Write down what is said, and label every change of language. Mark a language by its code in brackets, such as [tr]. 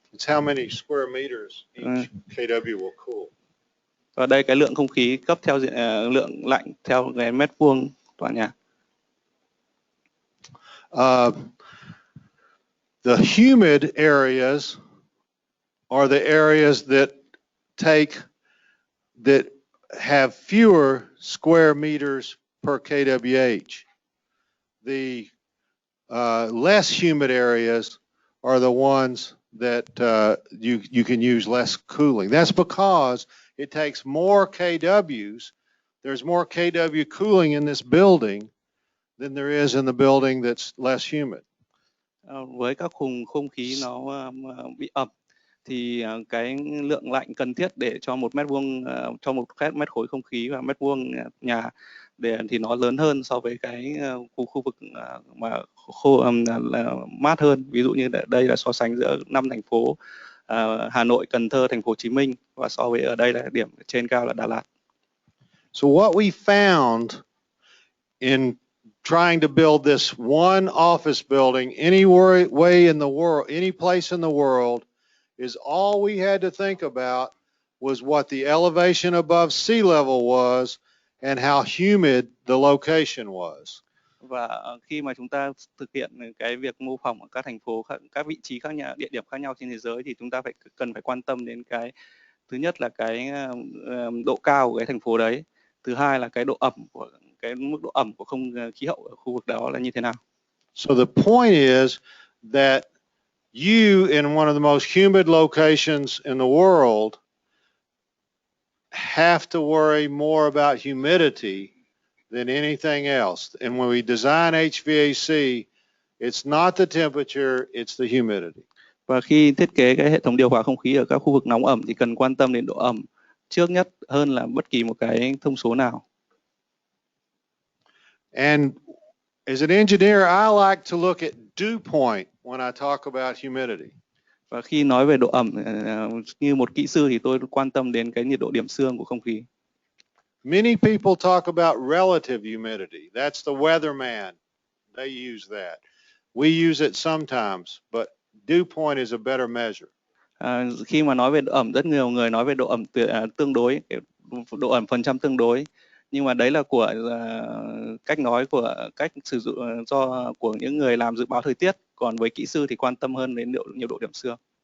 [en] It's how many square meters each kW will cool. [vi] Và đây cái lượng không khí cấp theo lượng lạnh theo cái mét vuông tòa nhà. [en] The humid areas are the areas that take that have fewer square meters per kWh. The less humid areas are the ones that you can use less cooling. That's because it takes more kWs. There's more kW cooling in this building than there is in the building that's less humid. [vi] Với các vùng không khí nó bị ẩm thì cái lượng lạnh cần thiết để cho một mét vuông cho một mét khối không khí và mét vuông nhà thì nó lớn hơn so với cái khu vực mà khô là mát hơn. Ví dụ như đây là so sánh giữa 5 thành phố Hà Nội, Cần Thơ, Thành phố Hồ Chí Minh, và so với ở đây là điểm trên cao là Đà Lạt. [en] So what we found in trying to build this one office building any way in the world, any place in the world, is all we had to think about was what the elevation above sea level was and how humid the location was. [vi] Và khi mà chúng ta thực hiện cái việc mô phỏng ở các thành phố, các vị trí khác nhau, địa điểm khác nhau trên thế giới, thì chúng ta cần phải quan tâm đến cái thứ nhất là cái độ cao của cái thành phố đấy, thứ hai là cái độ ẩm của cái mức độ ẩm của khí hậu ở khu vực đó là như thế nào. [en] So the point is that you, in one of the most humid locations in the world, have to worry more about humidity than anything else. And when we design HVAC, it's not the temperature, it's the humidity. [vi] Và khi thiết kế cái hệ thống điều hòa không khí ở các khu vực nóng ẩm thì cần quan tâm đến độ ẩm trước nhất hơn là bất kỳ một cái thông số nào. [en] And as an engineer, I like to look at dew point when I talk about humidity. [vi] Và khi nói về độ ẩm như một kỹ sư thì tôi quan tâm đến cái nhiệt độ điểm xương của không khí. [en] Many people talk about relative humidity. That's the weatherman. They use that. We use it sometimes, but dew point is a better measure. [vi] Khi mà nói về độ ẩm, rất nhiều người nói về độ ẩm tương đối, độ ẩm phần trăm tương đối, nhưng mà đấy là của cách nói của cách sử dụng của những người làm dự báo thời tiết, còn với kỹ sư thì quan tâm hơn đến nhiệt độ điểm xương.